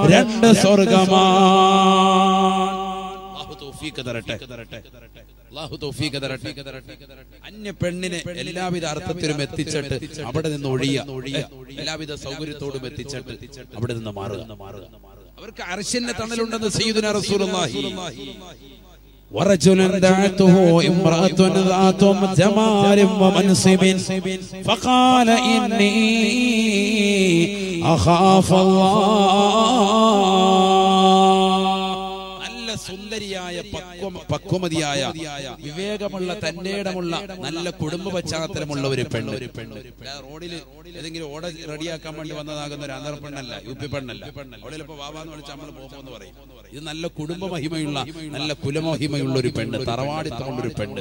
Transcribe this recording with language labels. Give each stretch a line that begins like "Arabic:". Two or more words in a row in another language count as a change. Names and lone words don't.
Malayalam: അന്യ പെണ്ണിനെ എല്ലാവിധ അർത്ഥത്തിലും എത്തിച്ചിട്ട് അവിടെ നിന്ന് ഒഴിയ, എല്ലാവിധ സൗകര്യത്തോടും എത്തിച്ചിട്ട് അവിടെ നിന്ന് മാറുക. അവർക്ക് അർശിന്റെ തണലുണ്ടെന്ന്
Arabic: سيدنا رسول الله. ورجل دعته امرأة ذات جمال ومنصب فقال إني أخاف الله.
Malayalam: നല്ല സുന്ദരിയായ പക്വമതിയായ വിവേകമുള്ള തന്റേടമുള്ള നല്ല കുടുംബ പശ്ചാത്തലമുള്ള ഒരു പെണ്ണ്. റോഡിൽ ഏതെങ്കിലും ഓട റെഡിയാക്കാൻ വേണ്ടി വന്നതാകുന്ന ഒരു ആന്ധ്ര പെണ്ണല്ല, യു പി പെണ്ണല്ല. അവിടെ ചിലപ്പോ വാവാന്ന് വിളിച്ച് നമ്മൾ പോകുമെന്ന് പറയും. ഇത് നല്ല കുടുംബ മഹിമയുള്ള നല്ല കുലമഹിമയുള്ള ഒരു പെണ്ണ്, തറവാടിത്തമുള്ളൊരു പെണ്ണ്.